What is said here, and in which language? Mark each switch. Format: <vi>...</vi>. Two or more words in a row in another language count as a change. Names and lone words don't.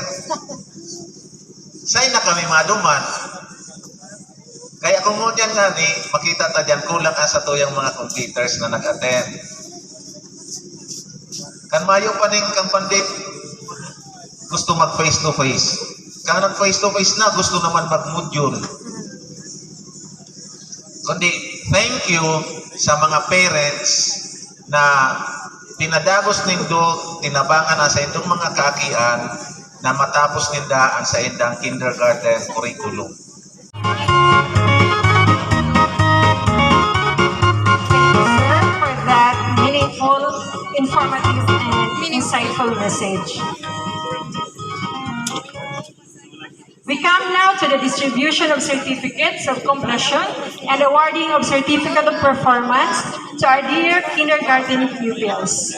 <bik>Say na kami maduman. Kaya kung mo dyan nga ni, makita ta dyan, kulang sa tuyang mga computers na nag-attend. Kan mayo pa ning kang pandit, gusto mag face-to-face. Kung nag-face-to-face na, gusto naman mag-module. Kundi,</bik> <en>thank you</en> <bik>sa mga parents na tinadagos nindo, tinabangan na sa indong mga kakian na matapos nindaan sa indang kindergarten curriculum.</bik> <en>Sir, for that meaningful, informative, and insightful message. We come now to the distribution of certificates of completion and awarding of certificate of performance to our dear kindergarten pupils.</en>